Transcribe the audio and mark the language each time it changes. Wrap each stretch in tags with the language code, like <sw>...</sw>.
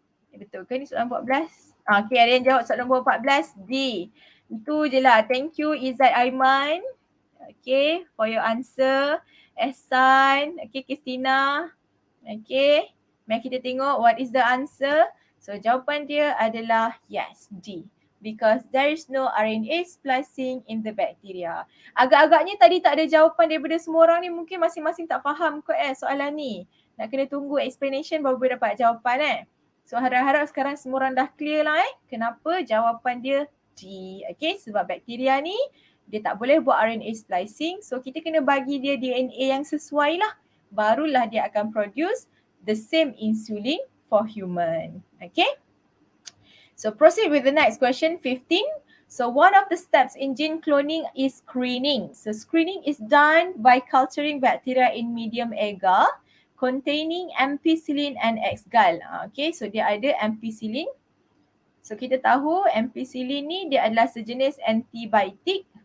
<ms>Betul ke ni soalan 14? Okay, ada yang jawab soalan nombor 14, D. Itu je lah.</ms> <en>Thank you Izzat Aiman. Okay, for your answer. Ehsan. Okay, Christina.</en> <ms>Okay, mari kita tengok</ms> <en>what is the answer.</en> <ms>So, jawapan dia adalah yes, D.</ms> <en>Because there is no RNA splicing in the bacteria.</en> <ms>Agak-agaknya tadi tak ada jawapan daripada semua orang ni. Mungkin masing-masing tak faham kot soalan ni. Nak kena tunggu explanation baru boleh dapat jawapan So, harap-harap sekarang semua orang dah clear lah kenapa jawapan dia D. Okay, sebab bakteria ni dia tak boleh buat RNA splicing. So, kita kena bagi dia DNA yang sesuai lah. Barulah dia akan</ms> <en>produce the same insulin for human.</en> <ms>Okay.</ms> <en>So proceed with the next question, 15. So one of the steps in gene cloning is screening. So screening is done by culturing bacteria in medium agar containing ampicillin and X-gal.</en> <ms>Okay, so dia ada ampicillin. So kita tahu ampicillin ni dia adalah sejenis antibiotik.</ms>